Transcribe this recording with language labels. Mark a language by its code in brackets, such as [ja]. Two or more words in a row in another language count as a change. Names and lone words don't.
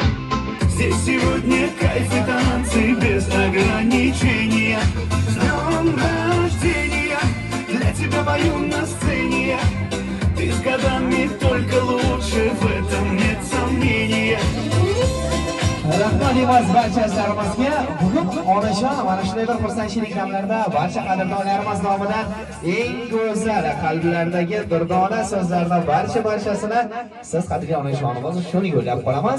[ru] Здесь сегодня кайф и танцы без ограничения. С днем рождения, для тебя пою на сцене. Ты с годами только лучше, в этом нет сомнения. [uz] Rahmat deymiz barchalarimizga. Bugun onajon mana shunday bir xursandchilik damlarida barcha qadrdonlarimiz nomidan eng go'zal qalblardagi durdona so'zlardan barchasini siz qadrli onajonimiz uchun yo'llab qolamiz.